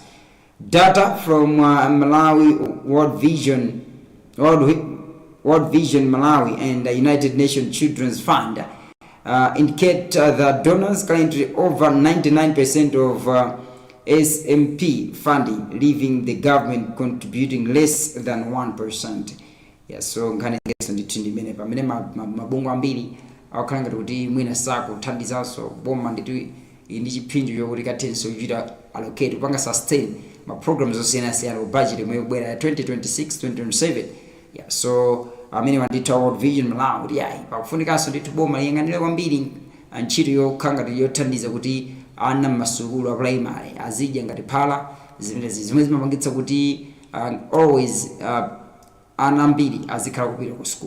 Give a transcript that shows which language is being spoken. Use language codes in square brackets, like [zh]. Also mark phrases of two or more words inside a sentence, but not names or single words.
[en] Data from Malawi World Vision Malawi and the United Nations Children's Fund indicate that donors currently over 99% of SMP funding, leaving the government contributing less than 1%. [ny] So nkhani yeso nditindi mene pamene mabungwe ambiri akukhala kuti mwina sakuthandizanso boma ndi chipinjo chokuti kathenso kuchita allocate kupanga sustain ma programs osiyana-siyana ku budget imwe ikubwera ya 2026-2027. So amene wanditha World Vision Malawi kuti yayi pakufunikanso ndithu boma liyang'anire kwambiri ntchito yokhangati yothandiza kuti ana m'masukulu a primary azidya ngati phala zimene zimapangitsa kuti always ana ambiri azikhala kupita ku school.